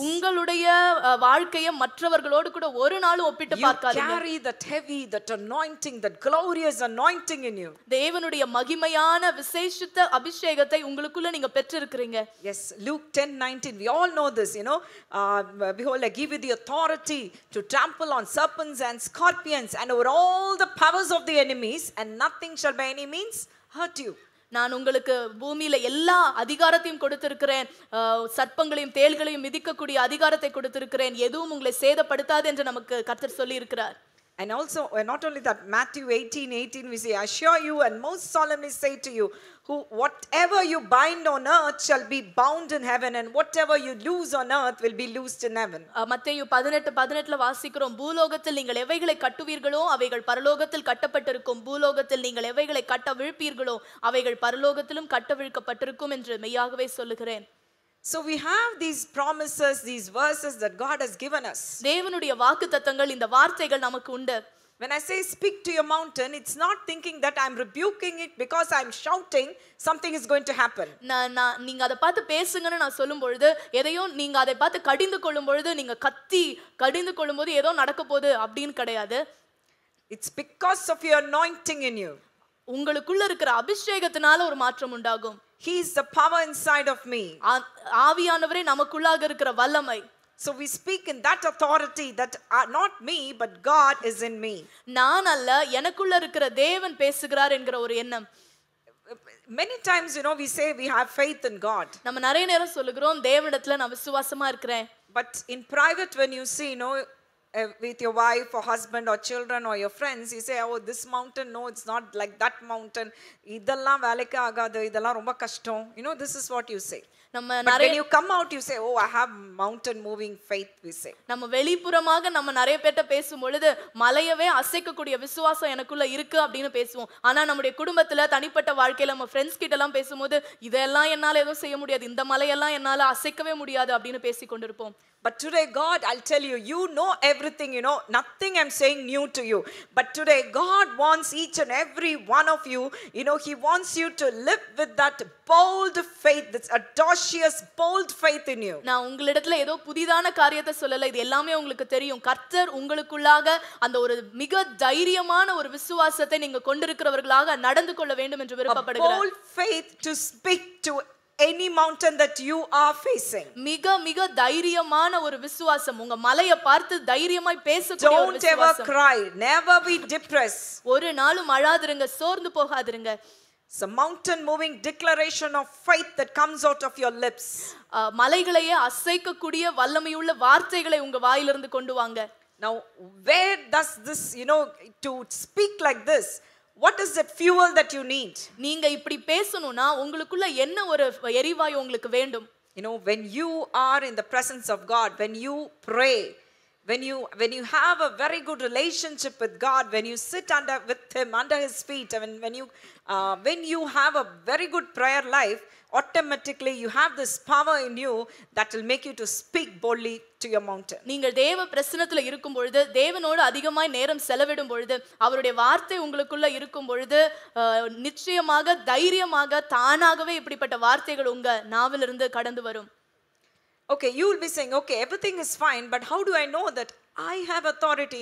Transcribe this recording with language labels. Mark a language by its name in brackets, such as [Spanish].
[Tamil] உங்களுடைய வாழ்க்கையை மற்றவர்களோடு கூட ஒரு நாளும் ஒப்பிட்டு பார்க்காதீங்க. [English] You carry that heavy, that anointing, that glorious anointing in you. [Tamil] தேவனுடைய மகிமையான விசேஷித்த அபிஷேகத்தை உங்களுக்குள்ள நீங்க பெற்றிருக்கிறீங்க. [English] Yes, Luke 10:19, we all know this, you know. Behold, I give you the authority to trample on serpents and scorpions and over all the powers of the enemies, and nothing shall by any means hurt you. [Tamil] நான் உங்களுக்கு பூமியில எல்லா அதிகாரத்தையும் கொடுத்திருக்கிறேன், சர்ப்பங்களையும் தேள்களையும் மிதிக்கக்கூடிய அதிகாரத்தை கொடுத்திருக்கிறேன், எதுவும் உங்களை சேதப்படுத்தாது என்று நமக்கு கர்த்தர் சொல்லி இருக்கிறார். [English] And also, not only that, Matthew 18:18 we say, I assure you and most solemnly say to you, whatever you bind on earth shall be bound in heaven, and whatever you loose on earth will be loosed in heaven. [Tamil] மத்தேயு 18:18 வாசிக்கிறோம், பூலோகத்தில் நீங்கள் எவைகளை கட்டுவீர்களோ அவைகள் பரலோகத்தில் கட்டப்பட்டிருக்கும், பூலோகத்தில் நீங்கள் எவைகளை கட்டவிழ்ப்பீர்களோ அவைகள் பரலோகத்திலும் கட்டவிழ்க்கப்பட்டிருக்கும் என்று மெய்யாகவே சொல்லுகிறேன். [English] So we have these promises, these verses that God has given us. [Tamil] தேவனுடைய வாக்குத்தத்தங்கள், இந்த வார்த்தைகள் நமக்கு உண்டு. [English] When I say speak to your mountain, it's not thinking that I'm rebuking it because I'm shouting something is going to happen. [Tamil] நீங்க அதை பார்த்து பேசுங்கன்னு நான் சொல்லும் பொழுது, எதையோ நீங்க அதை பார்த்து கடிந்து கொள்ளும் பொழுது, நீங்க கத்தி கடிந்து கொள்ளும் போது ஏதோ நடக்க போகுது அப்படின்னு கிடையாது. [English] It's because of your anointing in you. [Tamil] உங்களுக்குள்ள இருக்கிற அபிஷேகத்தினால ஒரு மாற்றம் உண்டாகும். [English] He is the power inside of me. [Tamil] ஆவியானவரே நமக்குள்ளாக இருக்கிற வல்லமை. [English] So we speak in that authority that not me but God is in me. [Tamil] நான் அல்ல, எனக்குள்ள இருக்கிற தேவன் பேசுகிறார் என்கிற ஒரு எண்ணம். [English] Many times, you know, we say we have faith in God. [Tamil] நம்ம நிறைய நேரம் சொல்லுகிறோம், தேவனிடத்துல நான் விசுவாசமா இருக்கிறேன். [English] But in private, when you see, you know, with your wife or husband or children or your friends, you say, oh, this mountain, no, it's not like that mountain. [Tamil] இதெல்லாம் வேலைக்கு ஆகாது, இதெல்லாம் ரொம்ப கஷ்டம். [English] You know, this is what you say. But when you come out, you say, oh, I have mountain moving faith, we say. [Tamil] நம்ம வெளிப்புறமாக நம்ம நிறைய பேர்ட்ட பேசும் பொழுது மலையவே அசைக்கக்கூடிய விசுவாசம் எனக்குள்ள இருக்கு அப்படின்னு பேசுவோம். ஆனா நம்முடைய குடும்பத்துல தனிப்பட்ட வாழ்க்கையில நம்ம ஃப்ரெண்ட்ஸ் கிட்ட எல்லாம் பேசும்போது இதெல்லாம் என்னால எதுவும் செய்ய முடியாது, இந்த மலையெல்லாம் என்னால அசைக்கவே முடியாது அப்படின்னு பேசி கொண்டிருப்போம். [English] But today, God, I'll tell you, you know everything, you know, nothing I'm saying new to you. But today, God wants each and every one of you, you know, He wants you to live with that bold faith, this audacious, bold faith in you. [Tamil] நான் உங்களிடத்துல ஏதோ புதிதான காரியத்தை சொல்லல, இது எல்லாமே உங்களுக்கு தெரியும். கர்த்தர் உங்களுக்குள்ளாக அந்த ஒரு மிக தைரியமான ஒரு விசுவாசத்தை நீங்க கொண்டிருக்கிறவர்களாக நடந்து கொள்ள வேண்டும் என்று விருப்பப்படுகிறார். [English] A bold faith to speak to any mountain that you are facing. [Tamil] மிக மிக தைரியமான ஒரு விசுவாசம், உங்க மலையை பார்த்து தைரியமாய் பேசக்கூடிய ஒரு விசுவாசம். [English] Don't ever cry, never be depressed. [Tamil] ஒரு நாளும் அழாதிருங்க, சோர்ந்து போகாதிருங்க. [English] It's a mountain moving declaration of faith that comes out of your lips. [Tamil] மலைகளையே அசைக்கக்கூடிய வல்லமையுள்ள வார்த்தைகளை உங்க வாயிலிருந்து கொண்டு வாங்க. [English] Now, where does this, you know, to speak like this, what is that fuel that you need? [Tamil] நீங்க இப்படி பேசணும்னா உங்களுக்குள்ள என்ன ஒரு எரிவாயு உங்களுக்கு வேண்டும்? [English] You know, when you are in the presence of God, when you pray, when you have a very good relationship with God, when you sit with Him under His feet, and when you have a very good prayer life, automatically you have this power in you that will make you to speak boldly to your mountain. [Tamil] நீங்கள் தேவ பிரசன்னத்துல இருக்கும் பொழுது, தேவனோடு அதிகமாய் நேரம் செலவிடும் பொழுது, அவருடைய வார்த்தை உங்களுக்குள்ள இருக்கும் பொழுது, நிச்சயமாக தைரியமாக தானாகவே இப்படிப்பட்ட வார்த்தைகள் உங்க நாவிலிருந்து கடந்து வரும். [English] Okay, you will be saying, okay, everything is fine, but how do I know that I have authority?